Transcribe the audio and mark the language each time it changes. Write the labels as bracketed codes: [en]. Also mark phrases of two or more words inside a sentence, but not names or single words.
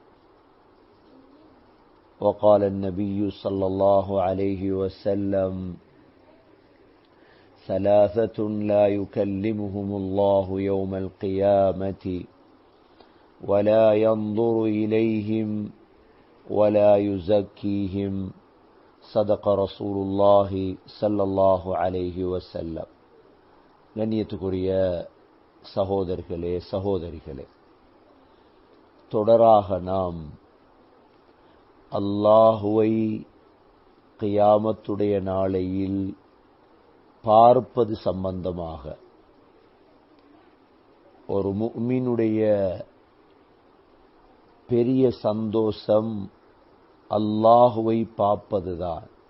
[ar] وقال النبي صلى الله عليه وسلم: ثلاثة لا يكلمهم الله يوم القيامة ولا ينظر إليهم ولا يزكيهم. صدق رسول الله صلى الله عليه وسلم. [ta] கண்ணியத்துக்குரிய சகோதரர்களே சகோதரிகளே, தொடராக நாம் அல்லாஹுவை கியாமத்துடைய நாளையில் பார்ப்பது சம்பந்தமாக, ஒரு முஃமினுடைய பெரிய சந்தோஷம் அல்லாஹுவை பார்ப்பதுதான்.